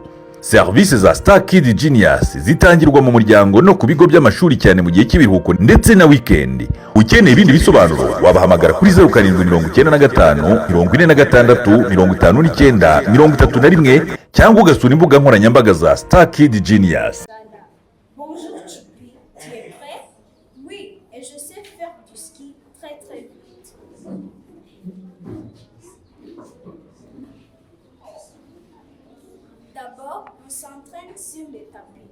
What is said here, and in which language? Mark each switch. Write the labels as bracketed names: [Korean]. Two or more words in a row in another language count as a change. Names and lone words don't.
[Kinyarwanda] Serivisi za Star Kid Genius zitangirwa mu muryango no ku bigo by'amashuri cyane mu gihe cy'ibiruhuko ndetse na weekend. Ukeneye ibindi bisobanuro wabahamagara kuri 0795 46 59 31 cyangwa ugasura imbuga nkoranyambaga za Star Kid Genius. [French] Bonjour Choupi, tu es prêt? Oui, et je sais faire du ski très vite. D'abord, on s'entraîne sur les tapis.